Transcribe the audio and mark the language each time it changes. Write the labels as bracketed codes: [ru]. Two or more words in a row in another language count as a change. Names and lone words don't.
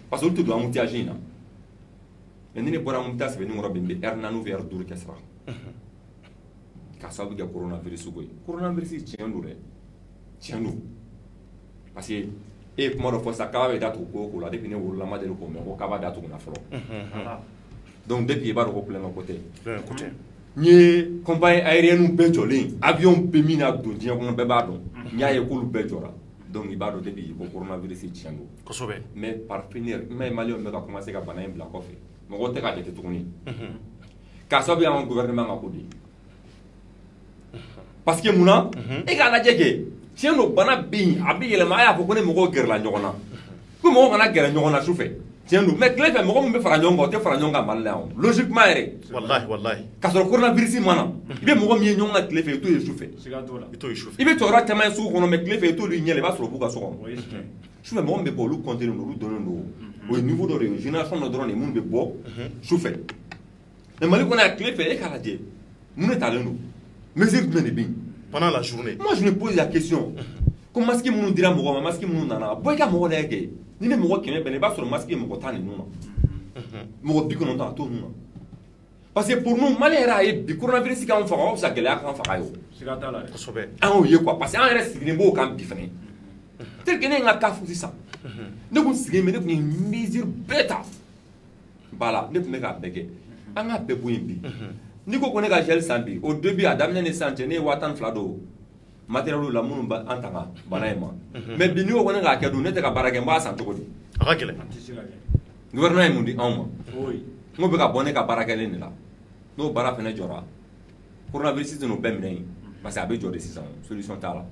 [bm] que olu tɛ don embouteillage in na mais ni ne bɔra n bɛ taa sɛbɛnni kɔrɔ bi n bɛ [fr] heure 4 ou heure 5 [bm] kɛ sira k'a sababu kɛ coronavirus ko ye coronavirus tiɲɛ don dɛ tiɲɛ don [fr] parce que [bm] e ye kuma dɔ fɔ sisan kaba bɛ datugu ko o ko la depuis ne wolola n ma deli k'o mɛn ko kaba datuguna fɔlɔ [fr] donc depuis [bm] i b'a dɔn ko kulonkɛ ko tɛ n ye [fr] compagnie aérienne [bm] bɛɛ jɔlen avion bɛ min na don diɲɛ kɔnɔ bɛɛ b'a dɔn n y'a ye k'olu bɛɛ jɔra donc i b'a dɔn depuis ko coronavirus tiɲɛ don kosɛbɛ [fr] mais par finir [bm] n m'a ye maliyɛnw bɛ ka commencer ka bana in bila kɔfɛ mɔgɔw tɛ k'a jate tuguni k'a sababu y'an ka gouvernement ka ko de ye [fr] parce que [bm] munna e k'a lajɛ kɛ tiɲɛ don bana bɛ yen a bɛ yɛlɛma a y'a fɔ ko ni mɔgɔw gɛrɛla ɲɔgɔn na ko mɔgɔw kana gɛrɛ ɲɔgɔn na su fɛ tiɲɛ don mais tile fɛ mɔgɔ min bɛ fara ɲɔgɔn kan o tɛ fara ɲɔgɔn kan Mali la yan logiquement yɛrɛ wallahi k'a sɔrɔ coronavirus mana i bɛ mɔgɔ min ye ɲɔgɔn kan tile fɛ i t'o ye su fɛ i bɛ cɛkɔrɔba caman ye sugu kɔnɔ mais tile fɛ i t'olu ɲɛ la i b'a sɔrɔ u b'u ka so kɔnɔ su fɛ mɔgɔ min bɛ bɔ olu compter olu dɔnnen don o ye niveau dɔ de ye génération dɔ dɔrɔn de minnu bɛ bɔ su fɛ mais Mali kɔnɔ yan tile fɛ e k'a lajɛ mun de talen don mesure jumɛn de bɛ yen [fr] pendant la journée moi je me pose la question [bm] ko masque minnu dira mɔgɔ ma masque minnu nana bɔ i ka mɔgɔ lajɛ kɛ ni ne mɔgɔ 100 bɛnna i b'a sɔrɔ masque ye mɔgɔ 10 ninnu na mɔgɔ 90 a t'o ninnu na parce que [fr] pour nous [bm] Mali yɛrɛ a ye bi coronavirus k'anw faga o ka fisa gɛlɛya k'an faga ye o kosɛbɛ an y'o ye [fr] quoi parce que [bm] an yɛrɛ sigilen b'o kan bi fɛnɛ [fr] tel que [bm] ne ye n ka cas fɔ sisan ne kun sigilen bɛ ne kun ye mesure bɛɛ ta voilà ne tun bɛ k'a bɛɛ kɛ an k'a bɛɛ bɔ yen bi n'i ko ne ka gel san bi [fr] au début [bm] a daminɛ ni sisan cɛ ne ye 12,000 don matériel la minnu b'an tanga bana in ma mais bi n'i ko ne k'a kɛ dun ne tɛ ka baara kɛ n b'a san cogo di a ka gɛlɛn gouvernement ye mun di anw ma n ko bɛ ka bɔ ne ka baara kɛlen de la n'o baara fɛnɛ jɔra coronavirus tɛ n'o bɛɛ minɛ yen [fr] parce que [bm] a bɛ jɔ de sisan solution t'a la